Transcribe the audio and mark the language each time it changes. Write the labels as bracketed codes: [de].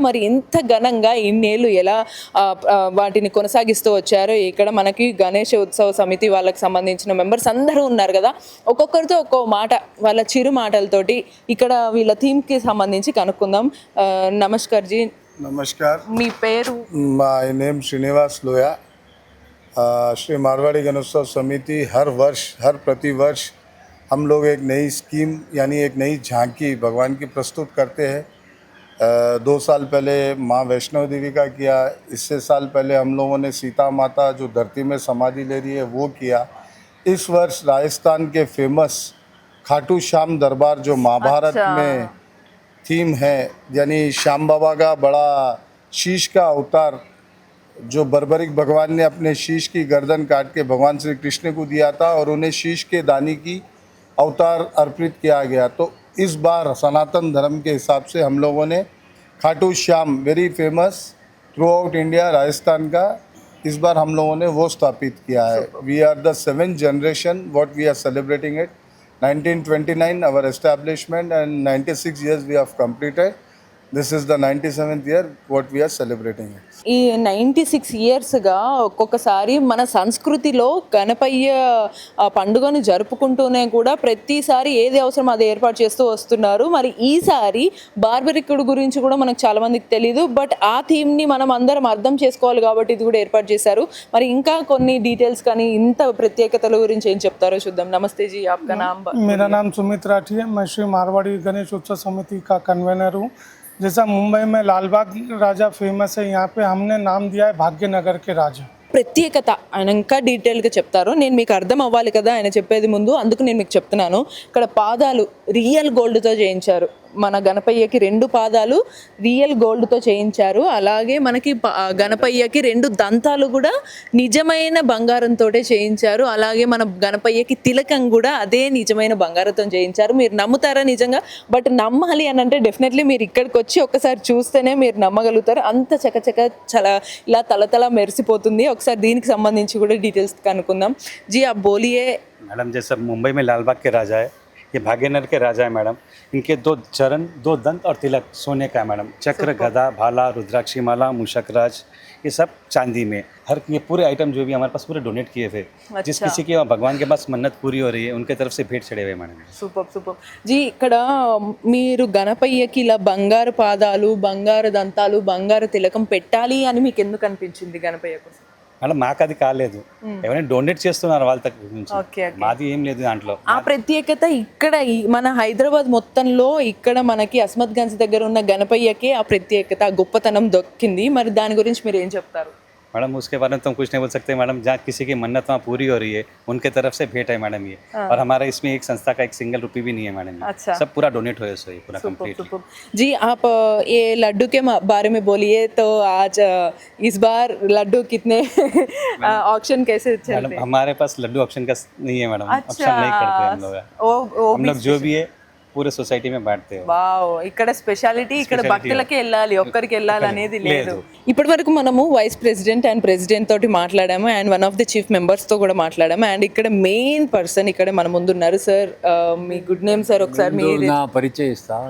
[te] మరి ఇంత ఘనంగా ఇన్నేళ్ళు ఎలా వాటిని కొనసాగిస్తూ వచ్చారో, ఇక్కడ మనకి గణేష్ ఉత్సవ సమితి వాళ్ళకి సంబంధించిన మెంబర్స్ అందరూ ఉన్నారు కదా, ఒక్కొక్కరితో ఒక్కో మాట, వాళ్ళ చిరు మాటలతోటి ఇక్కడ వీళ్ళ థీమ్కి సంబంధించి కనుక్కుందాం. [hi] నమస్కార్ జీ. నమస్కార్. [te] మీ పేరు? [en] My name Srinivas లోया. [hi] श्री मारवाड़ी गणोत्सव समिति हर प्रतिवर्ष हम लोग एक नई स्कीम यानी एक नई झांकी भगवान की प्रस्तुत करते हैं. 2 साल पहले माँ वैष्णो देवी का किया, इससे साल पहले हम लोगों ने सीता माता जो धरती में समाधि ले रही है वो किया. इस वर्ष राजस्थान के फेमस खाटू श्याम दरबार जो महाभारत में थीम है, यानी श्याम बाबा का बड़ा शीश का अवतार जो बर्बरिक भगवान ने अपने शीश की गर्दन काट के भगवान श्री कृष्ण को दिया था और उन्हें शीश के दानी की अवतार अर्पित किया गया. तो इस बार सनातन धर्म के हिसाब से हम लोगों ने Khatu Shyam, [en] very famous throughout India, [hi] Rajasthan का, इस बार हम लोगों ने वो स्थापित किया है. [en] We are the 7th generation what we are celebrating it. 1929 our establishment and 96 years we have completed. This is the 97th year what we are celebrating it. [te] ఈ 96 ఇయర్స్గా ఒక్కొక్కసారి మన సంస్కృతిలో గణపయ్య పండుగను జరుపుకుంటూనే కూడా ప్రతిసారి ఏది అవసరం అది ఏర్పాటు చేస్తూ వస్తున్నారు. మరి ఈసారి బార్బరికుడు గురించి కూడా మనకు చాలా మందికి తెలియదు, బట్ ఆ థీమ్ని మనం అందరం అర్థం చేసుకోవాలి కాబట్టి ఇది కూడా ఏర్పాటు చేశారు. మరి ఇంకా కొన్ని డీటెయిల్స్ కానీ ఇంత ప్రత్యేకతల గురించి ఏం చెప్తారో చూద్దాం. [hi] నమస్తే జీ, ఆప్కా నామ్? मेरा नाम सुमित राठी है. मैं श्री मारवाड़ी गणेश उत्सव समिति का कन्वेनर हूँ. जैसा मुंबई में लालबाग राजा फेमस है, यहाँ पे हमने नाम दिया है भाग्यनगर के राजा. [te] ప్రత్యేకత ఆయన ఇంకా డీటెయిల్గా చెప్తారు. నేను మీకు అర్థం అవ్వాలి కదా ఆయన చెప్పేది ముందు, అందుకు నేను మీకు చెప్తున్నాను. ఇక్కడ పాదాలు రియల్ గోల్డ్తో చేయించారు. మన గణపయ్యకి 2 పాదాలు రియల్ గోల్డ్తో చేయించారు. అలాగే మనకి గణపయ్యకి 2 దంతాలు కూడా నిజమైన బంగారంతో చేయించారు. అలాగే మన గణపయ్యకి తిలకం కూడా అదే నిజమైన బంగారంతో చేయించారు. మీరు నమ్ముతారా నిజంగా? బట్ నమ్మాలి అని అంటే డెఫినెట్లీ మీరు ఇక్కడికి వచ్చి ఒకసారి చూస్తేనే మీరు నమ్మగలుగుతారు. అంత చకచక చాలా ఇలా తలతల మెరిసిపోతుంది. ఒకసారి దీనికి సంబంధించి కూడా డీటెయిల్స్ కనుక్కుందాం. [hi] జీ आप बोलिए. मैडम जैसे मुंबई में लालबाग के राजा है, ये भाग्यनगर के राजा है मैडम. इनके 2 चरण, 2 दंत और तिलक सोने का है मैडम. चक्र, गदा, भाला, रुद्राक्षी माला, मूषकराज, ये सब चांदी में. हर ये पूरे आइटम जो भी हमारे पास पूरे डोनेट किए थे. जिस किसी की भगवान के पास मन्नत पूरी हो रही है उनके तरफ से भेंट चढ़े हुए मैडम. [te] సూపర్ జీ, ఇక్కడ మీరు గణపయ్యకి ఇలా బంగారు పాదాలు, బంగారు దంతాలు, బంగారు తిలకం పెట్టాలి అని మీకు ఎందుకు అనిపించింది గణపయ్యకు? మేడం మాకు అది కాలేదు, ఎవరైనా డొనేట్ చేస్తున్నారు వాళ్ళ దగ్గర నుంచి. ఓకే. మాది ఏం లేదు దాంట్లో. ఆ ప్రత్యేకత ఇక్కడ మన హైదరాబాద్ మొత్తంలో ఇక్కడ మనకి అస్మత్ గంజ్ దగ్గర ఉన్న గణపయ్యకి ఆ ప్రత్యేకత, ఆ గొప్పతనం దొక్కింది. మరి దాని గురించి మీరు ఏం చెప్తారు? [hi] मैडम उसके बारे में तो हम कुछ नहीं बोल सकते मैडम. जहाँ किसी की मन्नत वहाँ पूरी हो रही है उनके तरफ से भेंट है मैडम ये. और हमारा इसमें एक संस्था का 1 सिंगल रुपये भी नहीं है मैडम. अच्छा. सब पूरा डोनेट हुआ है पूरा कंप्लीट. जी आप ये लड्डू के बारे में बोलिए. तो आज इस बार लड्डू कितने ऑक्शन कैसे चलते मैडम हैं? हमारे पास लड्डू ऑप्शन का नहीं है मैडम. ऑप्शन नहीं करते हम लोग. हम लोग जो भी है पूरे सोसाइटी में बांटते हैं. [te] వావ్, ఇక్కడ స్పెషాలిటీ ఇక్కడ భక్తులకి వెళ్ళాలి, ఒక్కరికి వెళ్ళాలి అనేది లేదు. ఇప్పటి వరకు మనము [en] vice president and president [te] తోటి మాట్లాడాము [en] and one of the chief members [te] తో కూడా మాట్లాడాము. అండ్ ఇక్కడ మెయిన్ పర్సన్ ఇక్కడ మన ముందు ఉన్నారు. సార్ మీ గుడ్ నేమ్ సార్? ఒకసారి మీరు నా పరిచయం ఇస్తా.